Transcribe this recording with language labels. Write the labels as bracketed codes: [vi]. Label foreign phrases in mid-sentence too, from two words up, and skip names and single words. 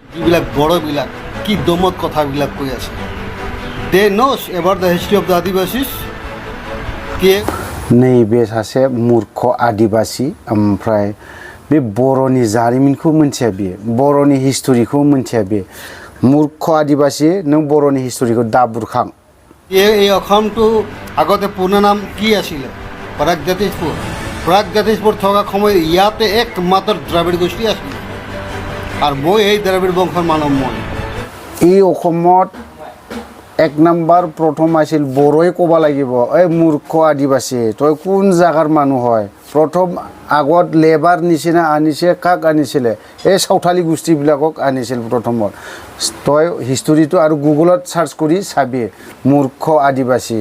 [as] যিবিলাক বড়োবিলাক কি দমত কথাবিলাক কৈ আছে [en] they knows about the history of the adivasis [as] के [brx] नैबे सासे मूर्ख आदिबासी ओमफ्राय बे बर'नि जारिमिनखौ मिथिया बियो बर'नि हिस्टरिखौ मिथिया बियो मूर्ख आदिबासी नों बर'नि हिस्टरिखौ दा बुरखां [as] এই অসমটো আগতে পূৰ্ণ নাম কি আছিলে প্ৰাগজ্যোতিষপুৰ থকা সময়ত ইয়াতে একমাত্ৰ দ্ৰাবিড় গোষ্ঠী আছিল আৰু মই এই দ্ৰাবিড় বংশৰ মানৱ মই এই অসমত এক নম্বৰ প্ৰথম আছিল বড়োই ক'ব লাগিব এই মূৰ্খ আদিবাসী তই কোন জাগাৰ মানুহ হয় প্ৰথম আগত লেবাৰ নিচিনা আনিছে কাক আনিছিলে এই সাঁওতালি গোষ্ঠীবিলাকক আনিছিল প্ৰথমত তই হিষ্টৰিটো আৰু গুগলত চাৰ্চ কৰি চাবি মূৰ্খ আদিবাসী